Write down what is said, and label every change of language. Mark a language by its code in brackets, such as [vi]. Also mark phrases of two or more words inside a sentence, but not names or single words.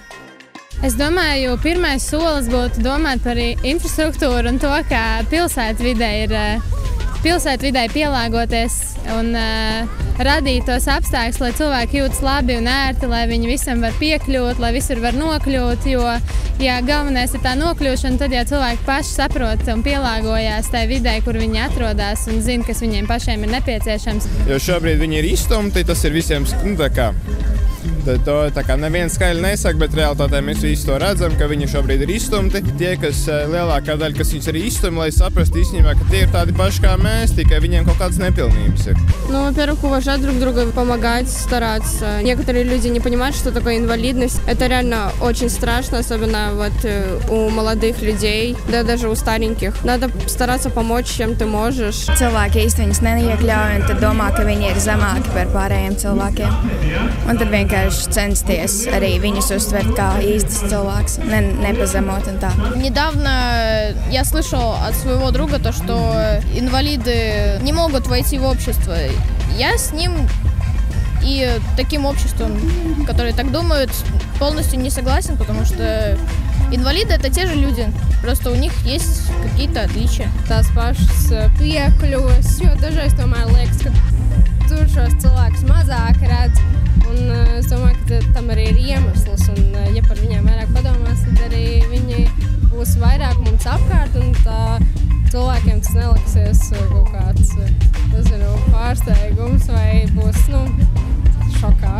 [lv] Es domāju, pirmais solis būtu domāt par infrastruktūru un to, kā pilsētvidē pielāgoties un radīt tos apstākļus, lai cilvēki jūtas labi un ērti, lai viņi visam var piekļūt, lai visur var nokļūt, jo galvenais ir tā nokļūšana, tad jau cilvēki paši saprot un pielāgojās tai vidē, kur viņi atrodas un zina, kas viņiem pašiem ir nepieciešams. Jo šobrīd viņi ir izstumti, tas ir visiem tā kā neviens skaļi nesaka, bet realitātē mēs visi to redzam, ka viņi šobrīd ir izstumti. Tie, kas lielākā daļa, kas viņus arī izstumti, lai saprastu īstenībā, ka tie ir tādi paši kā mēs, tikai viņiem kaut kādas непилнības ir. [ru] Ну, во-первых, уважать друг друга, помогать, стараться. Некоторые люди не понимают, что такое инвалидность. Это реально очень страшно, особенно вот у молодых людей, да даже у стареньких. Надо стараться помочь, чем ты можешь. [lv] Cilvēki īsti viņus neiekļauj un tad domā, ka viņi ir zemāki par pārējiem cilvēkiem. Un tad vienkārši censties arī viņus uztvert kā īstus cilvēks, непоземот un tā. [ru] Недавно я слышал от своего друга то, что инвалиды не могут войти в общество. Я с ним и таким обществом, которые так думают, полностью не согласен, потому что инвалиды – это те же люди, просто у них есть какие-то отличия. [lv] Tās pašas piekļuves, jo dažreiz tomēr liekas, ka tur šos cilvēkus mazāk redz. Un es domāju, ka tam arī ir iemesls. Un, ja par viņiem vairāk padomās, tad arī viņi būs vairāk mums apkārt. Un tā cilvēkiem tas neliksies kaut kāds pārsteigums vai būs šokā.